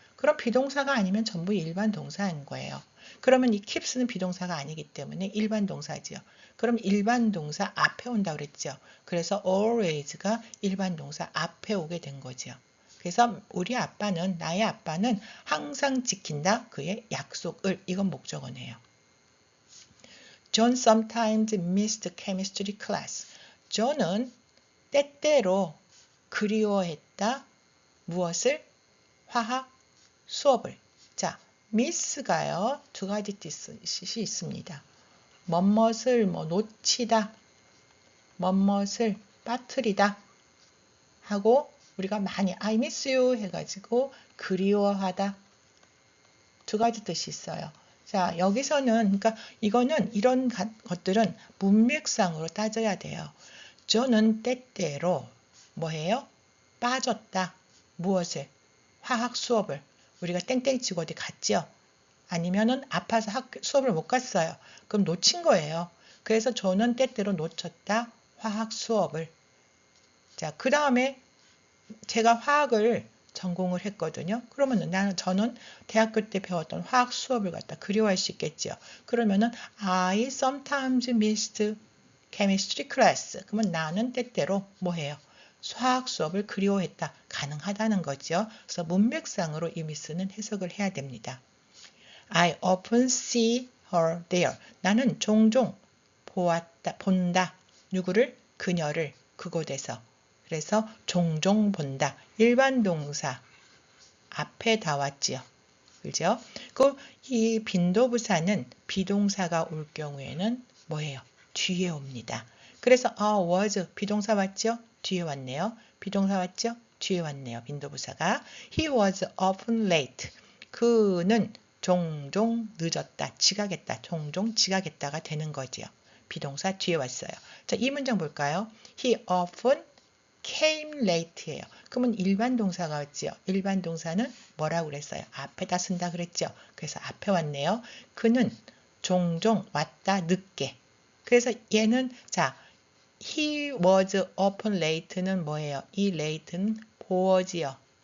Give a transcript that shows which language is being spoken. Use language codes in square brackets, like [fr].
[ko] 그럼 비동사가 아니면 전부 일반 동사인 거예요. 그러면 이 keeps는 비동사가 아니기 때문에 일반 동사지요. 그럼 일반 동사 앞에 온다 그랬죠. 그래서 always가 일반 동사 앞에 오게 된 거죠. 그래서 나의 아빠는 항상 지킨다 그의 약속을, 이건 목적어네요. [en] John sometimes missed chemistry class. [ko] 존은 때때로 그리워했다. 무엇을? 화학 수업을. 자, miss가요. 두 가지 뜻이 있습니다. 멋멋을 놓치다, 멋멋을 빠뜨리다 하고 우리가 많이 [en] I miss you [ko] 해가지고 그리워하다. 두 가지 뜻이 있어요. 자, 여기서는 그러니까 이런 것들은 문맥상으로 따져야 돼요. 저는 때때로 뭐해요? 빠졌다. 무엇을? 화학 수업을. 우리가 땡땡 치고 어디 갔죠? 아니면은 아파서 수업을 못 갔어요. 그럼 놓친 거예요. 그래서 저는 때때로 놓쳤다. 화학 수업을. 자, 그 다음에 제가 화학을 전공을 했거든요. 그러면 저는 대학교 때 배웠던 화학 수업을 갖다 그리워할 수 있겠죠. [en] 그러면은 I sometimes missed chemistry class. [ko] 그러면 나는 때때로 뭐해요? 화학 수업을 그리워했다. 가능하다는 거죠. 그래서 문맥상으로 이 miss는 해석을 해야 됩니다. [en] I often see her there. [ko] 나는 종종 본다. 누구를? 그녀를 그곳에서. 그래서 종종 본다. 일반 동사 앞에 다 왔지요. 그죠? 이 빈도부사는 비동사가 올 경우에는 뭐예요? 뒤에 옵니다. 그래서 was 비동사 왔죠? 뒤에 왔네요. 비동사 왔죠? 뒤에 왔네요. 빈도부사가. [en] He was often late. [ko] 그는 종종 늦었다. 지각했다. 종종 지각했다가 되는 거지요. 비동사 뒤에 왔어요. 자, 이 문장 볼까요? [en] He often came late예요. [ko] 그러면 일반 동사가 왔지요. 일반 동사는 뭐라고 그랬어요? 앞에다 쓴다 그랬죠. 그래서 앞에 왔네요. 그는 종종 왔다 늦게. 그래서 얘는 자, [en] he was often late [ko] 는 뭐예요? 이 late는 보어지요.